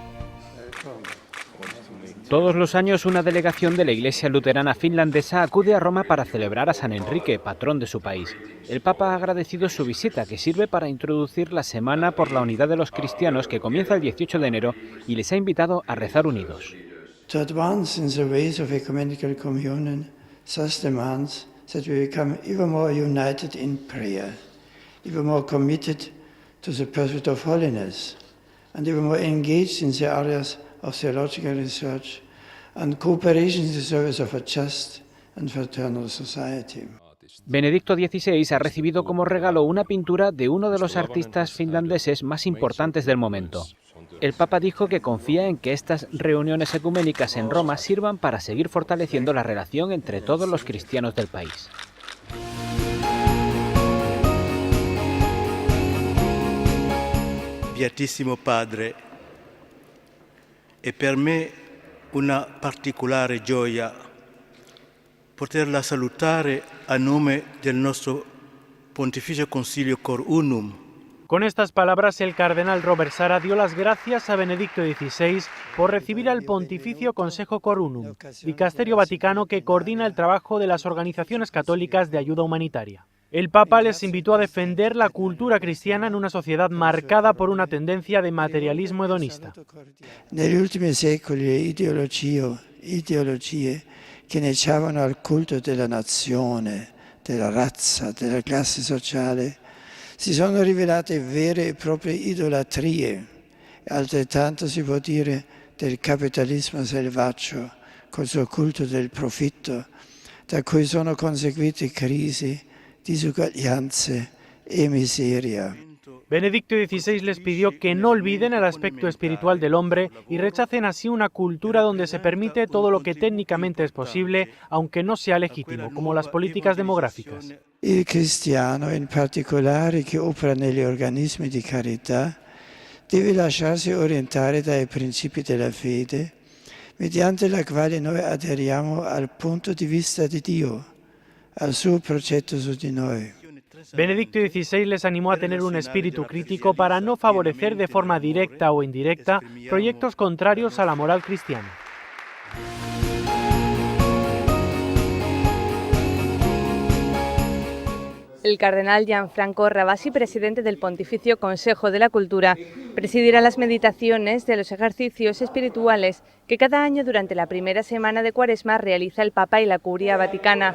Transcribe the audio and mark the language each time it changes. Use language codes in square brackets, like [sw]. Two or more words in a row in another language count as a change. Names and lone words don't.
[es] Todos los años una delegación de la Iglesia Luterana Finlandesa acude a Roma para celebrar a San Enrique, patrón de su país. El Papa ha agradecido su visita, que sirve para introducir la Semana por la Unidad de los Cristianos, que comienza el 18 de enero, y les ha invitado a rezar unidos. [en] To advance in the ways of ecumenical communion, thus demands that we become ever more united in prayer, ever more committed to the pursuit of holiness, and ever more engaged in the areas of theological research and cooperation in the service of a just and fraternal society. [es] Benedicto XVI ha recibido como regalo una pintura de uno de los artistas finlandeses más importantes del momento. El Papa dijo que confía en que estas reuniones ecuménicas en Roma sirvan para seguir fortaleciendo la relación entre todos los cristianos del país. [it] Beatissimo Padre, è per me una particolare gioia poterla salutare a nome del nostro Pontificio Concilio Cor Unum. [es] Con estas palabras, el cardenal Robert Sara dio las gracias a Benedicto XVI por recibir al Pontificio Consejo Cor Unum, dicasterio vaticano que coordina el trabajo de las organizaciones católicas de ayuda humanitaria. El Papa les invitó a defender la cultura cristiana en una sociedad marcada por una tendencia de materialismo hedonista. [it] Negli ultimi secoli le ideologie che inneggiavano al culto della nazione, della razza, della classe sociale, si sono rivelate vere e proprie idolatrie. Altrettanto si può dire del capitalismo selvaggio, col suo culto del profitto, da cui sono conseguite crisi, disuguaglianze e miseria. [es] Benedicto XVI les pidió que no olviden el aspecto espiritual del hombre y rechacen así una cultura donde se permite todo lo que técnicamente es posible, aunque no sea legítimo, como las políticas demográficas. [it] Il cristiano, in particolare che opera negli organismi di carità, deve lasciarsi orientare dai principi della fede, mediante la quale noi aderiamo al punto di vista di Dio, al suo progetto su di noi. [es] Benedicto XVI les animó a tener un espíritu crítico para no favorecer de forma directa o indirecta proyectos contrarios a la moral cristiana. El cardenal Gianfranco Ravasi, presidente del Pontificio Consejo de la Cultura, presidirá las meditaciones de los ejercicios espirituales que cada año durante la primera semana de Cuaresma realiza el Papa y la Curia Vaticana.